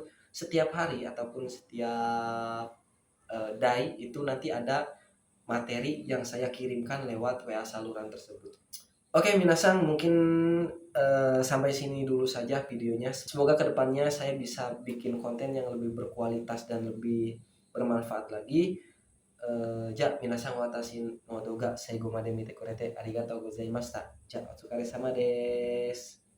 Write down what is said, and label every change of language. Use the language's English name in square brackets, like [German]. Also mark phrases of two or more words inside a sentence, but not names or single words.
[Indonesian] Setiap hari ataupun setiap day itu nanti ada materi yang saya kirimkan lewat WA saluran tersebut. Oke, minasang, mungkin sampai sini dulu saja videonya. Semoga kedepannya saya bisa bikin konten yang lebih berkualitas dan lebih bermanfaat lagi. [Japanese] じゃ、皆さん 私 の 動画 最後 まで 見て くれて ありがとう ございました. じゃ、お疲れ 様 です.